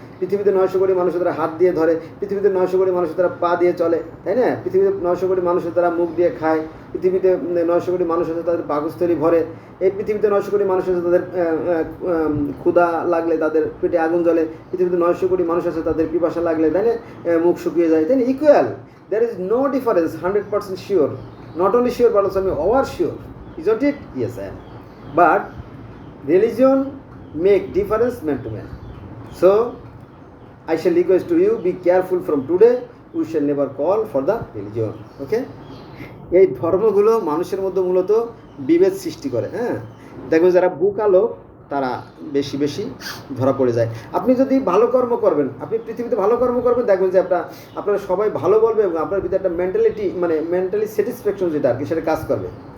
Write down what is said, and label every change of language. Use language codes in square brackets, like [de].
[bn] পৃথিবীতে 900 কোটি মানুষ, তারা হাত দিয়ে ধরে। পৃথিবীতে 900 কোটি মানুষ, তারা পা দিয়ে চলে, তাই না? পৃথিবীতে 900 কোটি মানুষ, তারা মুখ দিয়ে খায়। পৃথিবীতে 900 কোটি মানুষ আছে, তাদের পাকস্থলী ভরে। এই পৃথিবীতে 900 কোটি মানুষ আছে, তাদের ক্ষুধা লাগলে তাদের পেটে আগুন জ্বলে। পৃথিবীতে 900 কোটি মানুষ আছে, তাদের পিপাসা লাগলে, তাই না, মুখ শুকিয়ে যায়, তাই না? [en] Equal, there is no difference, 100% sure, not only sure but also over sure, isn't it? Yes, I am. But religion make difference man to man. So I shall request to you, be careful from today, we shall never call for the religion. Okay? [bn] এই ধর্মগুলো মানুষের মধ্যে মূলত বিভেদ সৃষ্টি করে। হ্যাঁ, দেখবেন যারা বুকালো তারা বেশি বেশি ধরা পড়ে যায়। আপনি যদি ভালো কর্ম করবেন, আপনি পৃথিবীতে ভালো কর্ম করবেন, দেখবেন যে আপনারা সবাই ভালো বলবে এবং আপনার ভিতরে একটা মেন্টালিটি, মানে মেন্টালি স্যাটিসফ্যাকশন যেটা আর কি, সেটা কাজ করবে।